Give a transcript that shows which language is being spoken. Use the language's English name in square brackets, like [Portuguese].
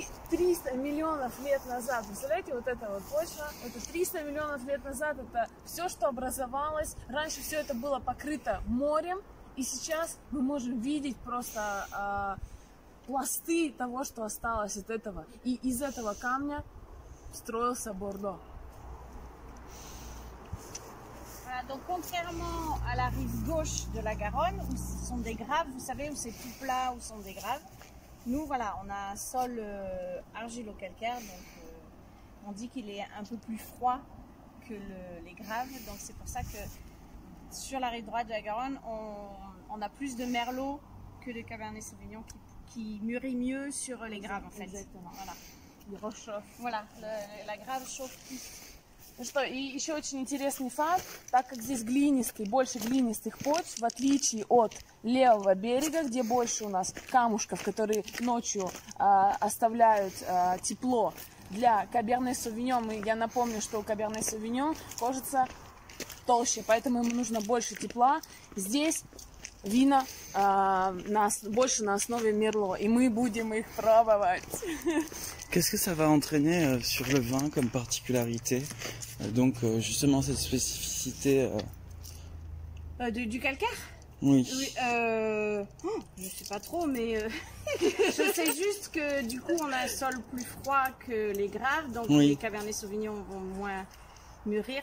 [Russian] 300 миллионов лет назад, представляете, вот эта вот почва, это 300 миллионов лет назад, это все, что образовалось. Раньше все это было покрыто морем, и сейчас мы можем видеть просто пласты того, что осталось от этого. И из этого камня строился Бордо. [French] Voilà, donc contrairement à la rive gauche de la Garonne, où ce sont des graves, vous savez, où c'est tout plat, où sont des graves, nous, voilà, on a un sol argilo-calcaire, donc on dit qu'il est un peu plus froid que les graves, donc c'est pour ça que sur la rive droite de la Garonne, on a plus de merlot que de cabernet sauvignon qui mûrit mieux sur les graves en fait. Exactement. Voilà. Il réchauffe. Voilà, la grave chauffe plus. [Russian] Ну что, и еще очень интересный факт, так как здесь больше глинистых почв, в отличие от левого берега, где больше у нас камушков, которые ночью оставляют тепло для Каберне Совиньон. И я напомню, что у Каберне Совиньон кожица толще, поэтому ему нужно больше тепла. Здесь вина больше на основе мерло, и мы будем их пробовать. [French] Qu'est-ce que ça va entraîner sur le vin comme particularité? Donc justement cette spécificité. Du calcaire? Oui. Je sais pas trop, mais je sais juste que du coup on a un sol plus froid que les graves, donc les Cabernet Sauvignon vont moins mûrir.